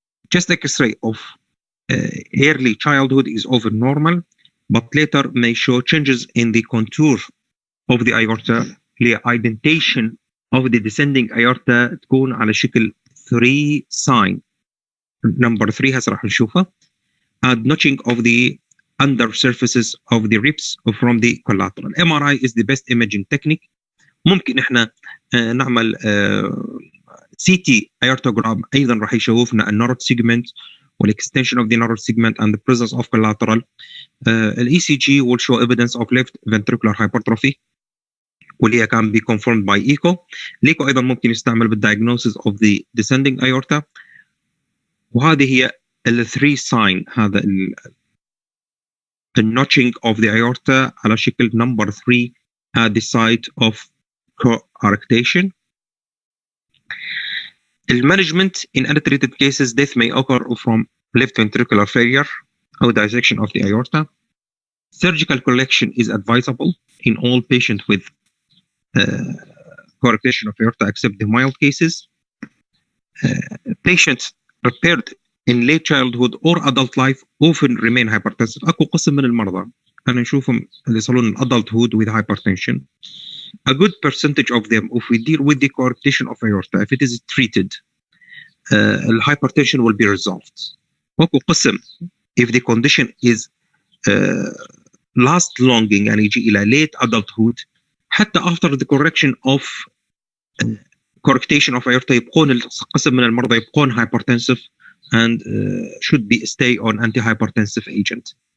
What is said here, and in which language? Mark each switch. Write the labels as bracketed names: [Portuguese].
[English] Chest X-ray of early childhood is over normal, but later may show changes in the contour of the aorta. Indentation of the descending aorta [Arabic] تكون على شكل [English] 3 sign. [Arabic] Number 3 هسه راح نشوفها. [English] And notching of the under surfaces of the ribs from the collateral. MRI is the best imaging technique. [Arabic] ممكن احنا نعمل [English] CT aortogram [Arabic] ايضا راح يشوفنا [English] narrowed segment والاكستنشن of the narrowed segment and the presence of collateral. ECG will show evidence of left ventricular hypertrophy [Arabic] واللي [English] can be confirmed by echo. [Arabic] الإيكو أيضا ممكن يستعمل بالdiagnosis [English] of the descending aorta. [Arabic] وهذه هي ال 3 sign. [English] هذا the notching of the aorta [Arabic] على شكل [English] number 3 at the site of coarctation. The management in untreated cases, death may occur from left ventricular failure or dissection of the aorta. Surgical correction is advisable in all patients with coarctation of aorta except the mild cases. Patients repaired in late childhood or adult life often remain hypertensive. [Arabic] أكو قسم من المرضى أنا نشوفهم اللي يصلون adulthood [English] with hypertension. A good percentage of them, if we deal with the coarctation of aorta, if it is treated, hypertension will be resolved. [Arabic] أكو قسم [English] if the condition is last longing [Arabic] يعني يجي إلى [English] late adulthood حتى after the correction of coarctation of aorta [Arabic] يبقون قسم من المرضى يبقون [English] hypertensive and should be stay on antihypertensive agent.